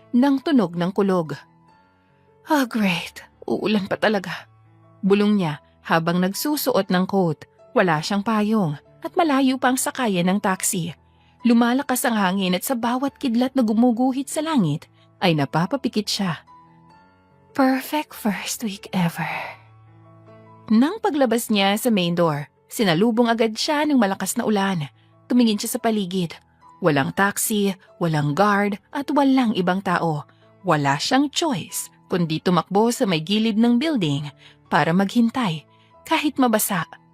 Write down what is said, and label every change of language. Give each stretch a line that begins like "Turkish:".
Filipino: ng tunog ng kulog.
English: Ah, great.
Filipino: Uulan pa talaga. Bulong niya habang nagsusuot ng coat. Wala siyang payong at malayo pa ang sakayan ng taxi. Lumalakas ang hangin at sa bawat kidlat na gumuguhit sa langit ay napapapikit siya.
English: Perfect first week ever.
Filipino: Nang paglabas niya sa main door, sinalubong agad siya ng malakas na ulan. Tumingin siya sa paligid. Walang taxi, walang guard at walang ibang tao. Wala siyang choice kundi tumakbo sa may gilid ng building para maghintay kahit mabasa.